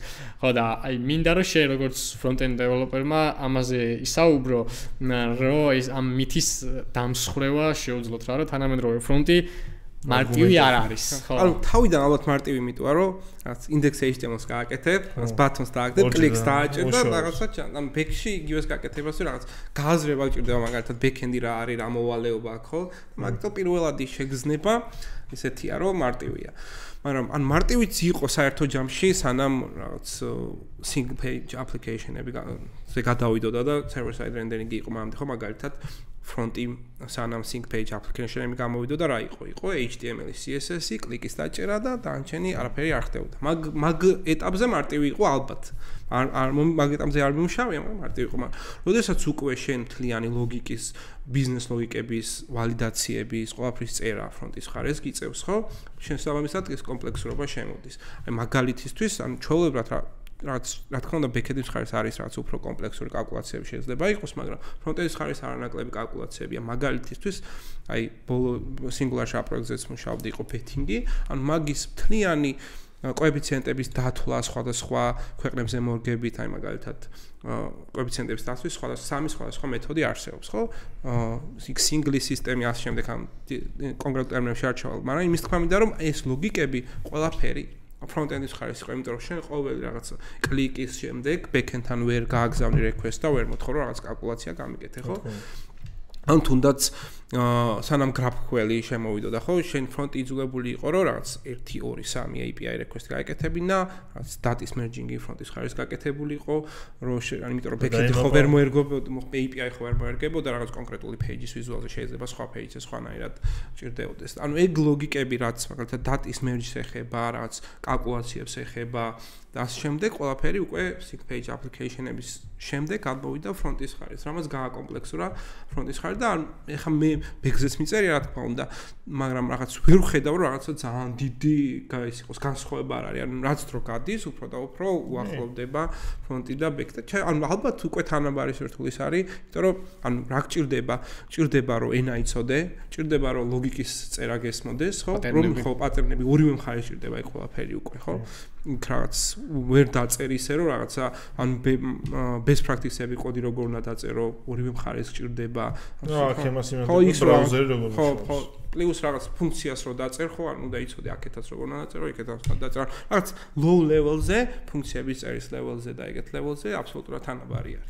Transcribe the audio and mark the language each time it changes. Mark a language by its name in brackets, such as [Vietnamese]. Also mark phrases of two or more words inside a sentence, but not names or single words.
[Georgian] ხო და აი მინდა რომ შე როგორც ფრონტ-ენდ დეველოპერმა ამაზე ისაუბრო რომ ეს ამ მითის დამსხრევა შეუძლოთ რა რომ თანამედროვე ფრონტი მარტივი არ არის. ხო. ანუ თავიდან ალბათ მარტივი მიტოა რომ რაც [English] index HTML- [Georgian] ს გააკეთებ, რაც buttons დააკეთებ, კლიკს დააჭერ და რაღაცა ან back-ში იგივეს გააკეთებას რაღაც გააზრება ჭირდება მაგალითად back-end-ი რა არის, რა მოვალეობა აქვს, ხო? მაგიტო პირველადი შეგრძნება ისეთია რომ მარტივია. მაგრამ ან მარტივიც იყო საერთო ჯამში სანამ რაღაც [English] single page application- [Georgian] ები გადავიდოდა და [English] server side rendering- [Georgian] ი იყო მანამდე ხო მაგალითად ფრონტი სანამ [English] single page application- [Georgian] ები გამოვიდოდა რა იყო HTML, CSS, კლიკის დაჭერა და დანარჩენი არაფერი არ ხდებოდა. მაგ ეტაპზე მარტივი იყო ალბათ. არ მაგ ეტაპზე არ მიმუშავია, მაგრამ მარტივი იყო. მაგრამ როდესაც უკვე შენ მთლიანი ლოგიკის, ბიზნეს ლოგიკების, ვალიდაციების, ყველაფრის წერა ფრონტის მხარეს გიწევს, ხო? შენ შესაბამისად ეს კომპლექსურობა შემოდის. აი მაგალითისთვის, ან ჩვეულებრივად რა თქმა უნდა back-end-ის მხარეს არის რაც უფრო კომპლექსური კალკულაციები შეიძლება იყოს, მაგრამ front-end-ის მხარეს არანაკლები კალკულაციებია. მაგალითისთვის, აი ბოლო Singular-ში პროექტზეც მუშაობდი, იყო betting-ი, ან მაგის მთლიანი კოეფიციენტების დათვლა სხვადასხვა ქვეყნებზე მორგებით, აი მაგალითად კოეფიციენტების დათვლის სხვადასხვა მეთოდი არსებობს, ხო? single სისტემი ასე შემდეგ ამ კონკრეტულ ტერმინებში არ ჩავალ, მაგრამ იმის თქმა მინდა რომ ეს ლოგიკები ყველაფერი front-end-ის მხარეს იყო, იმიტომ რომ შენ ყოველი რაღაც კლიკის შემდეგ back-end-თან ვერ გააგზავნი request და ვერ მოთხოვ რომ რაღაც კალკულაცია გამიკეთე, ხო? ან თუნდაც სანამ GraphQL შემოვიდოდა, ხო, შენ front-ი იძულებული იყო რომ რაღაც 1 2 3 [English] API request [Georgian] გაეკეთებინა, რაღაც [English] datas merging- [Georgian] ი front-ის მხარეს გაკეთებული იყო, რომ იმიტომ რომ back-end-ი ხო ვერ მოერგებოდა, API ხო ვერ მოერგებოდა, რაღაც კონკრეტული page-ის ვიზუალზე შეიძლება სხვა page-ზე სხვანაირად ჭირდებოდეს. ანუ ეგ ლოგიკები რაც მაგალითად [English] datas merge- [Georgian] ს ეხება, რაღაც კალკულაციებს ეხება და ამ შემდეგ ყველაფერი უკვე [English] single page application- [Georgian] ების შემდეგ გადმოვიდა front-ის მხარეს, რამაც გააკომპლექსურა front-ის მხარე და ეხლა მე ბეგზეც მიწერია რა თქმა უნდა, მაგრამ რაღაც ვერ ვხედავ რომ რაღაცა ძალიან დიდი ის იყოს განსხვავება არ არის, ანუ რაც დრო გადის, უფრო და უფრო უახლოვდება front-ი და back და ანუ ალბათ უკვე თანაბარი სირთულის არის, იმიტომ რომ ანუ რა ჭირდება რომ ენა იცოდე, ჭირდება რომ ლოგიკის წერა გესმოდეს, ხო? რომ ხო პატერნები ორივე მხარეს ჭირდება ეგ ყველაფერი უკვე, ხო? რაღაც ვერ დაწერ ისე რომ რაღაცა ან [English] best practice- [Georgian] ები კოდი როგორ უნდა დაწერო ორივე მხარეს ჭირდება. რა, ამას იმედია ბრაუზერი როგორ ხო პლუს რაღაც ფუნქციას რო დაწერ ხო, ანუ დაიცოდე აქეთაც როგორ უნდა დაწერო, იქეთაც უნდა დაწერო. რაღაც [English] low level- [Georgian] ზე, ფუნქციების წერის level-ზე და ეგეთ level-ზე აბსოლუტურად თანაბარი არის.